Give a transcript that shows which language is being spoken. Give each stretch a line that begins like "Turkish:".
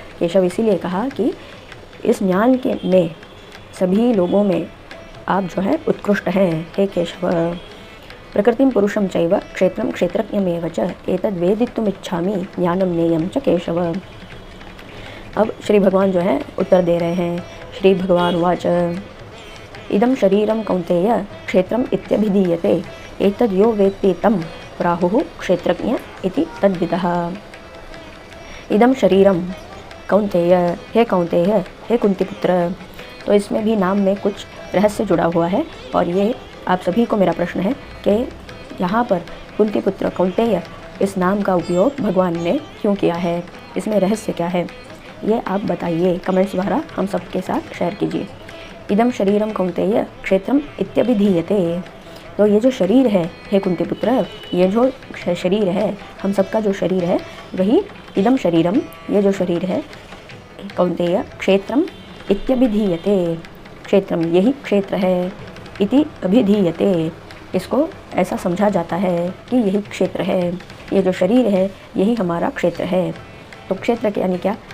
Hindi: केशव इसीलिए कहा कि इस ज्ञान के में सभी लोगों में आप जो है उत्कृष्ट हैं। हे केशव,
Sanskrit: प्रकृतिम पुरुषम चैव क्षेत्रम क्षेत्रज्ञमेव च एतद् वेदितुमिच्छामि ज्ञानम नेयम च केशव।
Hindi: अब श्री भगवान जो है उत्तर दे रहे हैं।
Sanskrit: श्री भगवान उवाच इदं शरीरं कौन्तेय क्षेत्रम इत्यभिधीयते एतद् यो वेत्ति तं प्राहुः क्षेत्रज्ञ इति तद्विदः। इदं शरीरम कौन्तेय, हे कौन्तेय,
Hindi: हे कुंतीपुत्र। तो इसमें भी नाम में कुछ रहस्य जुड़ा हुआ है और ये आप सभी को मेरा प्रश्न है कि यहाँ पर कुंतीपुत्र कौन्तेय इस नाम का उपयोग भगवान ने क्यों किया है, इसमें रहस्य क्या है, ये आप बताइए, कमेंट्स द्वारा हम सबके साथ शेयर कीजिए।
Sanskrit: इदम शरीरम कौन्तेय क्षेत्रम इत्यभिधीयते।
Hindi: तो ये जो शरीर है हे कुंतीपुत्र, ये जो शरीर है, हम सबका जो शरीर है वही
Sanskrit: इदम शरीरम,
Hindi: ये जो शरीर है
Sanskrit: कौन्तेय क्षेत्रम इत्यभिधीयते,
Hindi: क्षेत्रम यही क्षेत्र है,
Sanskrit: इति अभिधीयते
Hindi: इसको ऐसा समझा जाता है कि यही क्षेत्र है, ये जो शरीर है यही हमारा क्षेत्र है। तो क्षेत्र यानी क्या?